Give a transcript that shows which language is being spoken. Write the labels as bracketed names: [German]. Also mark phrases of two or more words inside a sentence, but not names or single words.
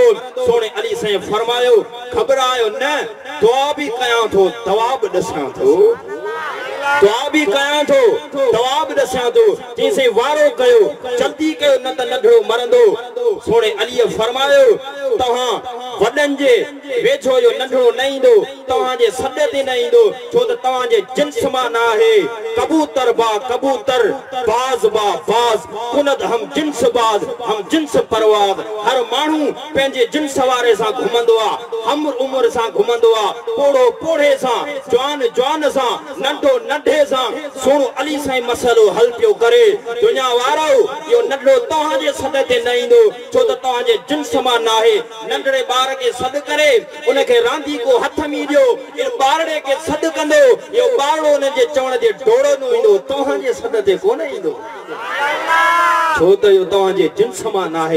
[Sindhi] सोने अली साईं फरमायो घबरायो न, दुआ भी कयां थो दवा भी दसां थो, दुआ भी कयां थो दवा भी दसां थो। जैसे वारो कयो जल्दी कयो न त नंढड़ो मरंदो। सोने अली फरमायो तहां वडन जे वेझो जो नंढड़ो न ईंदो, तहां जे सॾ ते न ईंदो, छो त तहां जे जिन्स मां न आहे। [Persian] کبوتر با کبوتر، باز با باز، کند هم جنس باز، هم جنس پرواز. [Sindhi] हर माण्हू पंहिंजे जिन्स वारे सां घुमंदो आ, हमर उम्र सां घुमंदो आ, पोड़ो पोड़े सां, जवान जवान सां, नंढो नंढे सां। सोनो अली साईं मसलो हल पियो करे। दुनिया वारो इहो नंढड़ो तहां जे सॾ ते न ईंदो, छो त तहां जे जिन्स मां न आहे। नंढड़े ॿार खे सॾ करे उनखे रांदी को हथ में ॾियो, इन ॿारड़े खे सॾ कंदो, इहो ॿारड़ो उन जे चवण जे डोड़ो ईंदो, तव्हां जे सॾ ते कोन ईंदो, छो त इहो तव्हां जे जिन्स मां न आहे।